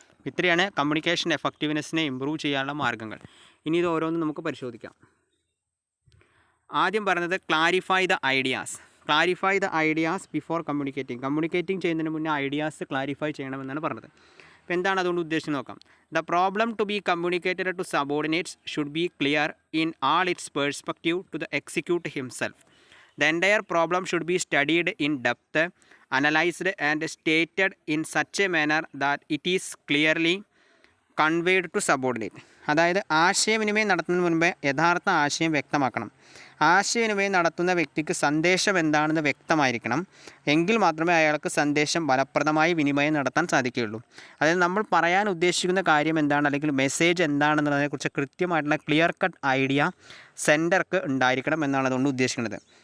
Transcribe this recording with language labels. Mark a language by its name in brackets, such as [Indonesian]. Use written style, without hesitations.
[Malayalam] ഇത്രയാണ് communication എഫക്റ്റീവ്നെസ്സിനെ improve ചെയ്യാനുള്ള മാർഗ്ഗങ്ങൾ. ഇനി ഇത് ഓരോന്നും നമുക്ക് പരിശോധിക്കാം. ആദ്യം പറയുന്നത് [English] Clarify the ideas. Clarify the ideas before communicating [Malayalam] ചെയ്യുന്നതിന് മുന്നേ ഐഡിയാസ് ക്ലാരിഫൈ ചെയ്യണമെന്നാണ് പറഞ്ഞത്. അപ്പോൾ എന്താണ് അതുകൊണ്ട് ഉദ്ദേശിച്ച് നോക്കാം. [English] The problem to be communicated to subordinates should be clear in all its perspective to the execute himself. The entire problem should be studied in depth, analyzed and stated in such a manner that it is clearly conveyed to subordinate. [Malayalam] അതായത് ആശയവിനിമയം നടത്തുന്നതിന് മുൻപേ യഥാർത്ഥ ആശയം വ്യക്തമാക്കണം. ആശയവിനിമയം നടത്തുന്ന വ്യക്തിക്ക് സന്ദേശം എന്താണെന്ന് വ്യക്തമായിരിക്കണം. എങ്കിൽ മാത്രമേ അയാൾക്ക് സന്ദേശം ഫലപ്രദമായി വിനിമയം നടത്താൻ സാധിക്കുകയുള്ളൂ. അതായത് നമ്മൾ പറയാൻ ഉദ്ദേശിക്കുന്ന കാര്യം എന്താണ്, അല്ലെങ്കിൽ മെസ്സേജ് എന്താണെന്നുള്ളതിനെക്കുറിച്ച് കൃത്യമായിട്ടുള്ള ക്ലിയർ കട്ട് ഐഡിയ സെൻഡർക്ക് ഉണ്ടായിരിക്കണം എന്നാണ് അതുകൊണ്ട് ഉദ്ദേശിക്കുന്നത്.